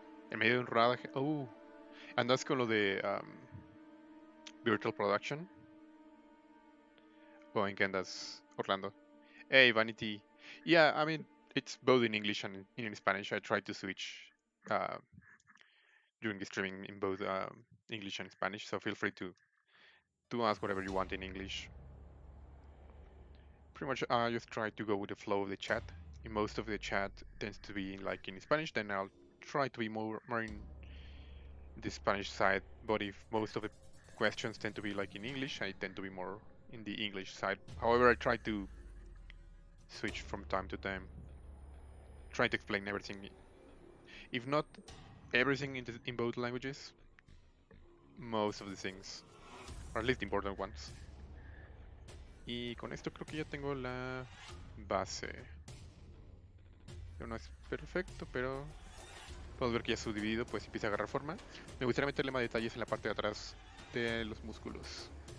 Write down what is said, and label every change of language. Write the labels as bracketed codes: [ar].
[es] En medio de un rodaje... ¿Andas con lo de Virtual Production? ¿O en qué andas, Orlando? Hey, Vanity. [en] Yeah, I mean, it's both in English and in Spanish. I try to switch uh, during the streaming in both English and Spanish, so feel free to ask whatever you want in English. Pretty much, I just try to go with the flow of the chat. In most of the chat tends to be like in Spanish, then I'll try to be more in the Spanish side. But if most of the questions tend to be like in English, I tend to be more in the English side. However, I try to switch from time to time, try to explain everything. If not everything in both languages, most of the things, or at least the important ones. [es] Y con esto creo que ya tengo la base. No es perfecto, pero podemos ver que ya subdividido, pues empieza a agarrar forma. Me gustaría meterle más detalles en la parte de atrás de los músculos.